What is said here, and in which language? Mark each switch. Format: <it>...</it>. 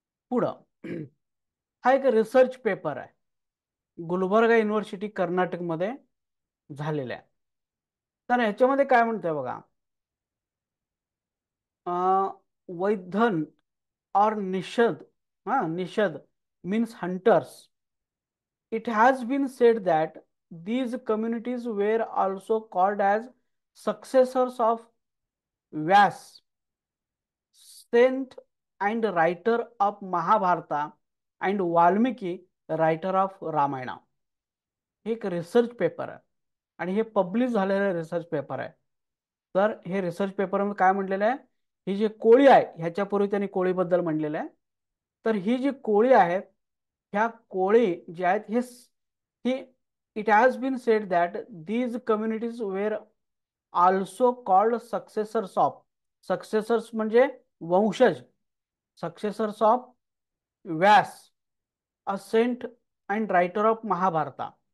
<mr>पुढं हा एक रिसर्च पेपर आहे, गुलबर्गा युनिव्हर्सिटी कर्नाटकमध्ये झालेला आहे. तर ह्याच्यामध्ये काय म्हणतंय बघा, वैधन और निषद, हा निषद</mr> <en>means hunters. It has been said that these communities were also called as successors of Vyas, saint and writer of Mahabharata, and Valmiki, writer of Ramayana.</en> <mr>हे एक रिसर्च पेपर आहे आणि हे पब्लिश झालेलं रिसर्च पेपर आहे. तर हे research पेपरमध्ये काय म्हटलेलं आहे, ही जी कोळी आहे ह्याच्यापूर्वी त्यांनी कोळीबद्दल म्हणलेलं आहे. तर ही जी कोळी आहेत, ह्या कोळी जे आहेत ही</mr> <en>it has been said that these communities were also called successors of, successors</en> <mr>म्हणजे वंशज,</mr> <en>Successors of Vyas, a saint and writer of Mahabharata.</en>